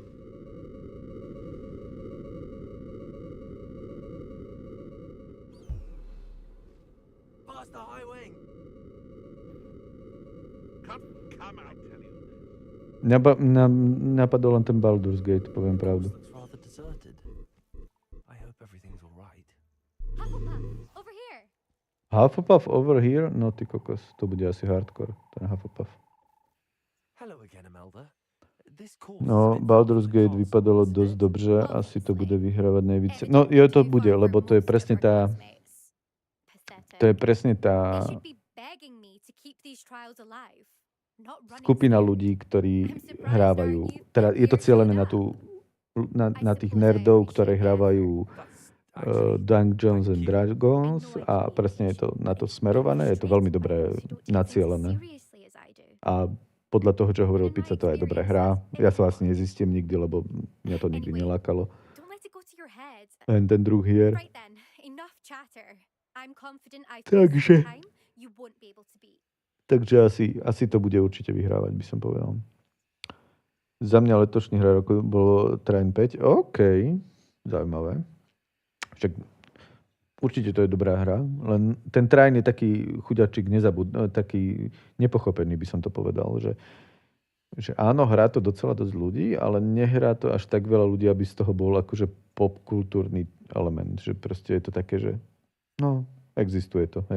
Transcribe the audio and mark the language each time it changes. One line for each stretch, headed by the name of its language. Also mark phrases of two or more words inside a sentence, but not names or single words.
Slovak: len ten Baldur's Gate, poviem pravdu.
English: Hufflepuff over here?
Slovak: No ty kokos, to bude asi hardcore, ten Hufflepuff. No, Baldur's Gate
Czech: vypadalo dosť dobře,
Slovak: asi to bude vyhrávať najvíc. No, jo, to bude, lebo to je presne tá... To je presne tá... skupina ľudí, ktorí hrávajú, teda je to cielené na tých nerdov, ktorí hrávajú Dungeons and Dragons a presne je to na to smerované, je to veľmi dobre nacielené. A podľa toho, čo hovoril Pizza, to je dobrá hra. Ja sa vlastne nezistím nikdy, lebo mňa to nikdy nelákalo.
English: And then
Slovak: druh hier. Takže asi to bude určite vyhrávať, by som povedal. Za mňa letošný hra roku bolo Train 5. OK, zaujímavé. Však určite to je dobrá hra, len ten Train je taký chuďačik taký nepochopený, by som to povedal, že áno, hrá to docela dosť ľudí, ale nehrá to až tak veľa ľudí, aby z toho bol akože popkultúrny element, že proste je to také, že no, existuje to, hej.